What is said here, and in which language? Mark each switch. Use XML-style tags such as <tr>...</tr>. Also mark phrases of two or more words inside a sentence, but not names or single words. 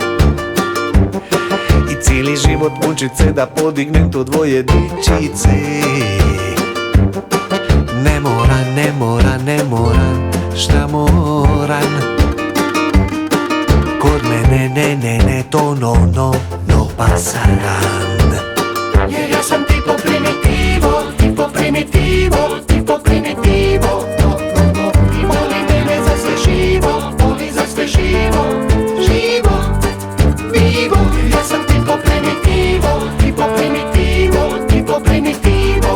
<hr>I cijeli život mučit se da podignem to 2 dičice. Nemoran, nemoran, nemoran, šta moran. Kod mene ne to</hr> <es>no pasaran.</es> <hr>Jer ja sam</hr> <es>tipo primitivo, tipo primitivo, tipo primitivo.</es> <hr>I voli mene za sve živo, voli za sve živo, živo, vivo. Jer ja sam</hr> <es>tipo primitivo, tipo primitivo, tipo primitivo.</es>